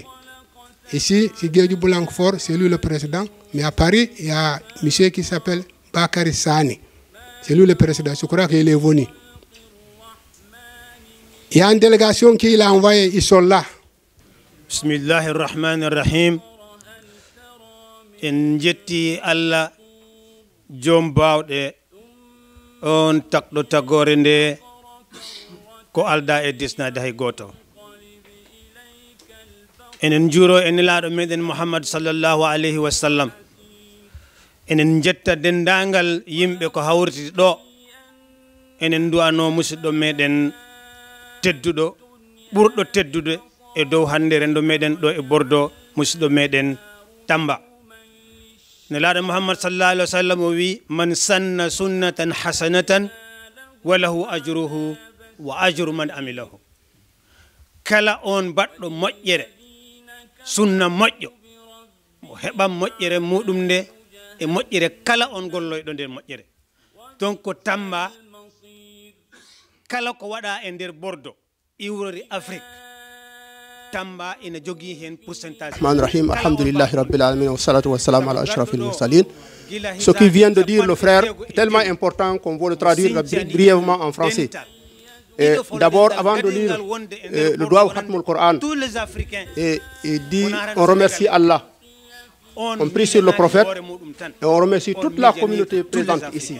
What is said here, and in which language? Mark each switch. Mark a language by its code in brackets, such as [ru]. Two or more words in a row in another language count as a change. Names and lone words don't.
[fr] Ici, c'est Guédi Boulanfort, c'est lui le président. Mais à Paris, il y a un monsieur qui s'appelle Bakary Sani. C'est lui le président, je crois qu'il est venu. Il y a une délégation qu'il a envoyée, ils sont là. [ar] بسم الله الرحمن الرحيم. [ff] En jetti Allah jom bawɗe on takɗo tagore nde ko alda e disnade hay goto. Enen juuro e nelaɗo meɗen Muhammad [ar] صلى الله عليه وسلم. [ff] Enen jetta dendagal yimɓe ko hawriti ɗo. Enen duwano musidɗo meɗen tedduɗo ɓurɗo teddude e dow hande rendo meɗen ɗo e Bordeaux, musidɗo meɗen Tamba. Nelaɗo Muhammad [ar] صلى الله عليه وسلم [ff] o wi [ar] من سن سنة حسنة فله أجره وأجر من عمل بها. [ff] Kala on baɗɗo moƴƴere sunna moƴƴo mo heɓan moƴƴere muɗum nde e moƴƴere kala on golloyɗo nder moƴƴere. Donc ko Tamba kala ko waɗa e nder Bordeaux iwrori Afrique Tamba ina jogui hen pourcentage. [ar] رحيم الحمد لله رب العالمين والصلاة والسلام على أشرف المرسلين. [fr] Ce qui vient de dire le frère est tellement important qu'on va le traduire brièvement en français. D'abord, avant de lire le doigt au Khatmoul Coran, et il dit on remercie Allah, on prie sur le prophète et on remercie toute la communauté présente ici.